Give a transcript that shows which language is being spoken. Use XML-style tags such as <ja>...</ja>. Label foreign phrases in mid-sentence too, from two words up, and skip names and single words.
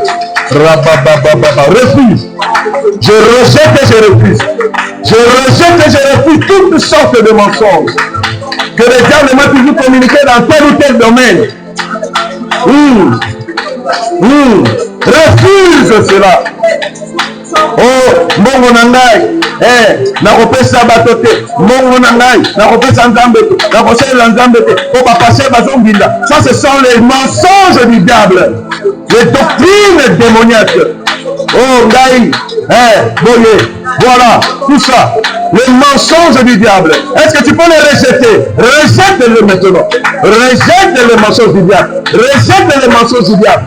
<fr>Refuse. Je rejette et je refuse. Je rejette et je refuse toutes sortes de mensonges que le diable m'a toujours communiqué dans tel ou tel domaine. Refuse cela.</fr> <ln>Oh, mbongo na ngai, nakopesa bato te, mbongo na ngai, nakopesa nzambe te, nakosalela nzambe te, po bapasteur bazombinda.</ln> <fr>Ça, ce sont les mensonges du diable, les doctrines démoniaques. Oh,</fr> <ln>ngai, boye,</ln> <fr>voilà, tout ça, les mensonges du diable. Est-ce que tu peux les rejeter? Rejette-le maintenant. Rejette les mensonges du diable. Rejette les mensonges du diable.</fr>